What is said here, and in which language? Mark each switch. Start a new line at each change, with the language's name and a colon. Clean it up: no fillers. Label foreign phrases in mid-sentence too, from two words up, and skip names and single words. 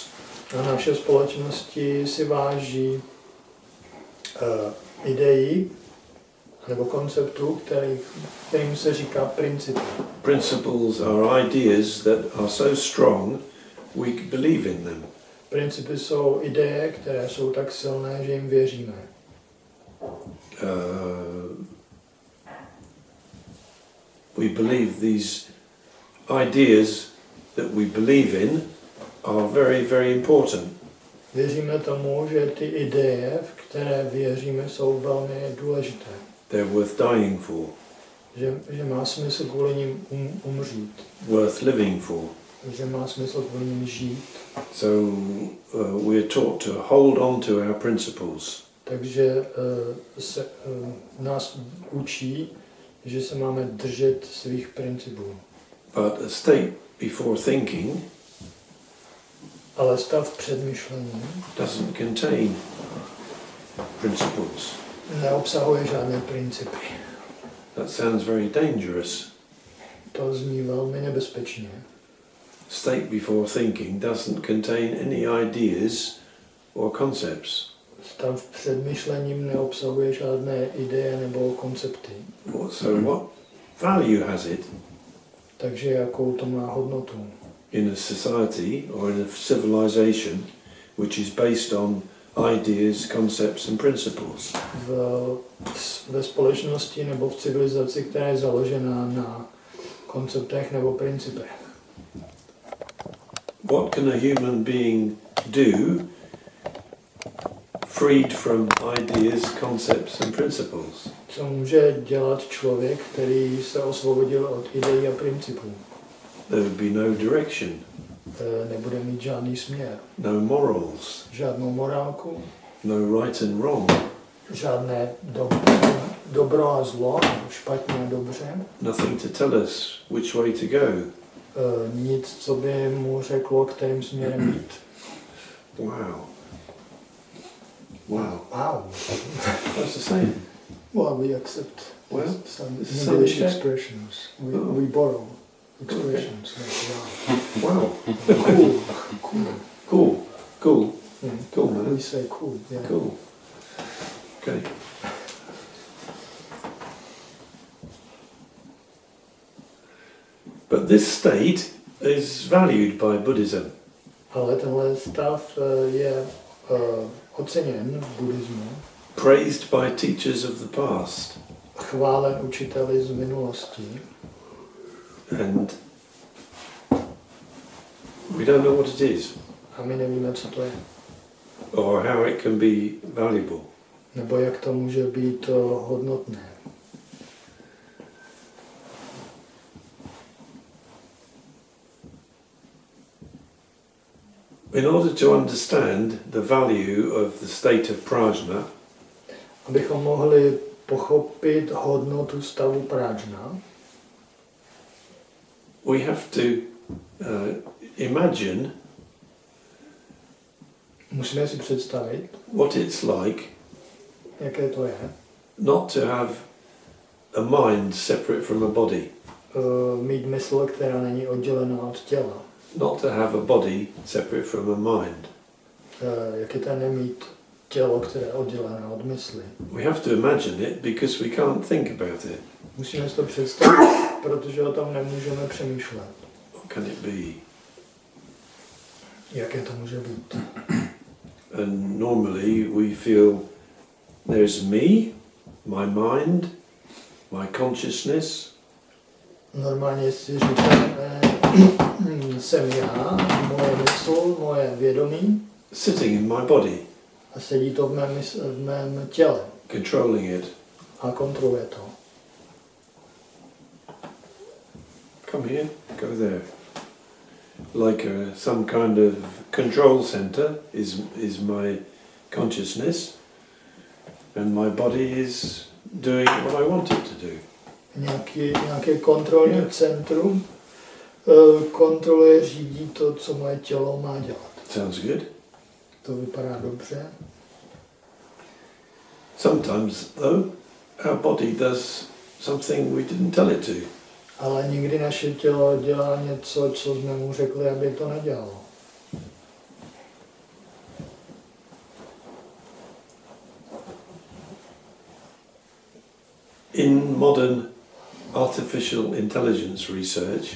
Czech: A naše společnosti si váží ideí nebo konceptů, kterým se říká principy.
English: Principles are ideas that are so strong we believe in them.
Czech: Principy jsou ideje, které jsou tak silné, že jim věříme.
English: We believe these ideas that we believe in are very, very important.
Czech: Věříme tomu, že ty ideje, v které věříme, jsou velmi důležité.
English: They're worth dying for.
Czech: Že má smysl kvůli nim umřít.
English: Worth living for.
Czech: Že má smysl kvůli nim žít.
English: So we are taught to hold on to our principles.
Czech: Takže nás učí, že se máme držet svých principů.
English: But a state before thinking
Czech: Ale stav před myšlením
English: doesn't contain principles.
Czech: neobsahuje žádné principy.
English: That sounds very dangerous.
Czech: To zní velmi nebezpečně.
English: State before thinking doesn't contain any ideas or concepts.
Czech: Stav před myšlením neobsahuje žádné ideje nebo koncepty.
English: So what value has it
Czech: Takže jakou to má hodnotu?
English: in a society or in a civilization which is based on ideas, concepts and principles?
Czech: Ve společnosti nebo v civilizaci, která je založená na konceptech nebo principech.
English: What can a human being do freed from ideas, concepts and principles?
Czech: Co může dělat člověk, který se osvobodil od ideí a principů?
English: There would be no direction,
Czech: Nebude mít žádný směr.
English: no morals,
Czech: Žádnou morálku,
English: no right and wrong,
Czech: žádné dobro a zlo, špatně a dobře.
English: nothing to tell us which way to go.
Czech: Nic, co by mu řeklo, kterým směrem jít.
English: Wow. Wow. Wow. That's the same. Well, we accept Well, some some English check. expressions. We borrow expressions like Wow. cool, cool. Cool. Yeah. Cool, man. We say cool. Yeah. Cool. Okay. But this state is valued by Buddhism.
Czech: Ale tenhle stav je oceněn v buddhismu,
English: Praised by teachers of the past.
Czech: chválen učiteli z minulosti.
English: And we don't know what it is
Czech: A my nevíme, co to je.
English: or how it can be valuable.
Czech: Nebo jak to může být hodnotné.
English: In order to understand the value of the state of Prajñā,
Czech: Abychom mohli pochopit hodnotu stavu Prajñā,
English: we have to imagine
Czech: musíme si představit,
English: what it's like
Czech: jaké to je,
English: not to have a mind separate from a body,
Czech: mít mysl, která není oddělená od těla.
English: not to have a body separate from a mind.
Czech: Jak je to nemít tělo, které je oddělené od mysli.
English: We have to imagine it because we can't think about it.
Czech: Musíme si to představit, protože o tom nemůžeme přemýšlet.
English: What can it be?
Czech: Jaké to může být?
English: And normally we feel there's me, my mind, my consciousness,
Czech: Normálně si říkáme, jsem já, moje mysl, moje vědomí
English: sitting in my body,
Czech: a sedí to v mém těle
English: controlling it.
Czech: a kontroluje to.
English: Come here, go there. Like some kind of control center is my consciousness, and my body is doing what I want it to do.
Czech: Nějaké kontrolní centrum kontroluje, řídí to, co moje tělo má dělat.
English: Sounds good.
Czech: To vypadá dobře.
English: Sometimes, though, our body does something we didn't tell it to.
Czech: Ale někdy naše tělo dělá něco, co jsme mu řekli, aby to nedělalo.
English: In modern artificial intelligence research,